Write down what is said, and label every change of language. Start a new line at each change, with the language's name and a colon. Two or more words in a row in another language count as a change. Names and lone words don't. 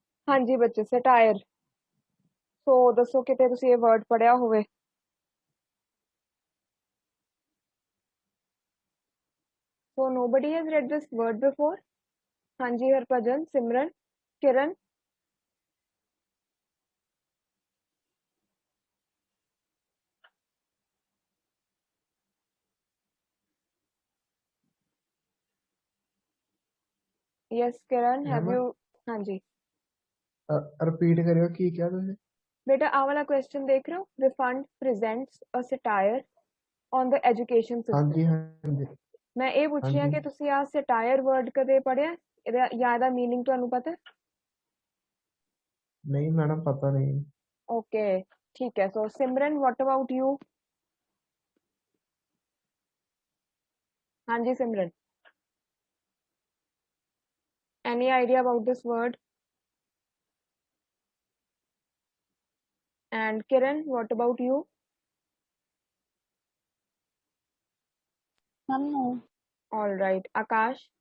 Punjabi: ਹਾਂਜੀ ਬੱਚੇ, ਸੈਟਾਇਰ। ਸੋ ਦੱਸੋ ਕਿਤੇ ਤੁਸੀਂ ਇਹ ਵਰਡ ਪੜਿਆ ਹੋਵੇ।
English: So nobody has read this word before?
Punjabi: ਹਾਂਜੀ ਹਰਭਜਨ, ਸਿਮਰਨ, ਕਿਰਨ।
English: Yes, Kiran, have मैम you?
Punjabi: ਹਾਂਜੀ ਰਿਪੀਟ ਕਰਿਓ ਕੀ ਕਿਹਾ ਤੁਸੀਂ? ਬੇਟਾ ਆਹ ਵਾਲਾ ਕੁਐਸਚਨ ਦੇਖ ਰਹੇ ਹੋ,
English: Refund presents a satire on the education system.
Punjabi: ਹਾਂਜੀ ਹਾਂਜੀ ਮੈਂ ਇਹ ਪੁੱਛ ਰਹੀ ਹਾਂ ਕਿ ਤੁਸੀਂ ਆਹ ਸੈਟਾਇਰ ਵਰਡ ਕਦੇ ਪੜਿਆ, ਇਹਦਾ ਜਾਂ ਇਹਦਾ ਮੀਨਿੰਗ ਤੁਹਾਨੂੰ ਪਤਾ? ਨਹੀਂ ਮੈਡਮ ਪਤਾ ਨਹੀਂ। ਓਕੇ ਠੀਕ ਹੈ। ਸੋ ਸਿਮਰਨ,
English: what about you?
Punjabi: ਹਾਂਜੀ ਸਿਮਰਨ,
English: any idea about this word? And Kiran, what about you? No. All right, Akash.